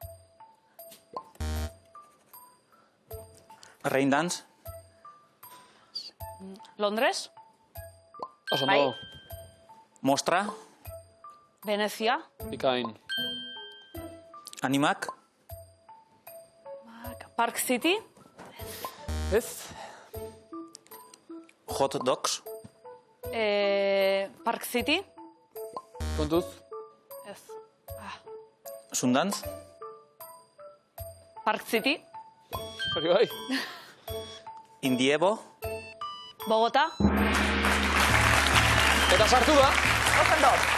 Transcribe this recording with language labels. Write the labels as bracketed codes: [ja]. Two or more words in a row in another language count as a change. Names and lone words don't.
[eu] Raindance? Londres? Oso no. Mostra? Venezia? Bikain. Animak? Park City? Ez? Hot Dogs? Park City? Kontuz? Ez. Sundantz? Park City? Hori bai. Indievo? Bogota? Eta sartu da. Okondo.